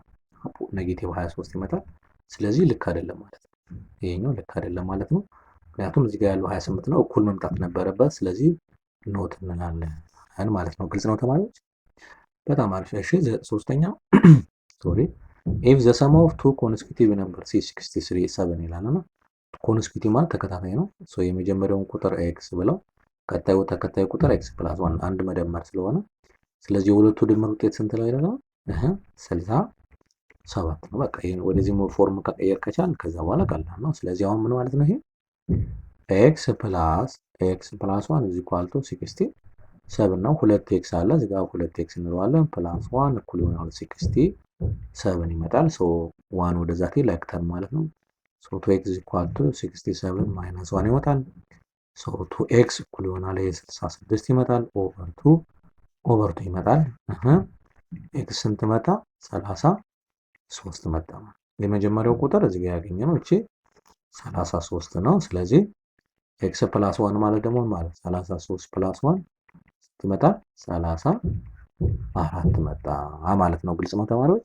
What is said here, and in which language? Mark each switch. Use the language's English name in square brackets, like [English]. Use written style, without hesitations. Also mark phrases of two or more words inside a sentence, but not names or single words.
[Amharic] ኔጌቲቭ 23 ይመጣል። ስለዚህ ልክ አይደለም ማለት ነው። ይሄኛው ልክ አይደለም ማለት ነው። ምክንያቱም እዚህ ጋር ያለው 28 ነው እኩል መምጣት ነበረበት። ስለዚህ ኖት እንላለን ማለት ነው። ግልጽ ነው ተማሪዎች? በጣም አሪፍ። እሺ ሶስተኛው ሶሪ [English] if the sum of two consecutive numbers is 67 [Amharic] ይላልና ኮንስኪዩቲቭ ማለት ተከታታይ ነው። ሶ የመጀመሪያውን ቁጥር x ብለው ተከታዩ ቁጥር [English] x plus 1 [Amharic] አንድ መደመር ስለሆነ ስለዚህ የሁለቱ ድምር ውጤት ስንት ላይ ይላል? 67 ነው። በቃ ይሄን ወደዚህ ፎርም ከቀየር ከቻል ከዛ በኋላ ቀላል ነው። ስለዚህ አሁን ምን ማለት ነው? ይሄ [English] x plus 1 is equal to 67 [Amharic] ነው። 2x አለ እዚህ ጋር 2x እንለዋለን ፕላስ 1 እኩል ይሆናል 67 ይመጣል። ሶ 1 ወደዛ [English] like term [Amharic] ማለት ነው። ሶ [English] 2x is equal to 67 minus 1 [Amharic] ይመጣል። ሶ 2x እኩል ይሆናል 66 ይመጣል ኦቨር 2 ይመጣል። x ስንት መጣ? 33 መጣ። የመጀመሪያው ቁጥር እዚህ ጋር ያገኘነው እቺ 33 ነው። ስለዚህ [English] x plus 1 [Amharic] ማለት ደግሞ ማለት 33 ፕላስ 1 መጣ 34 መጣ ማለት ነው። ግልጽ ነው ተማሪዎች?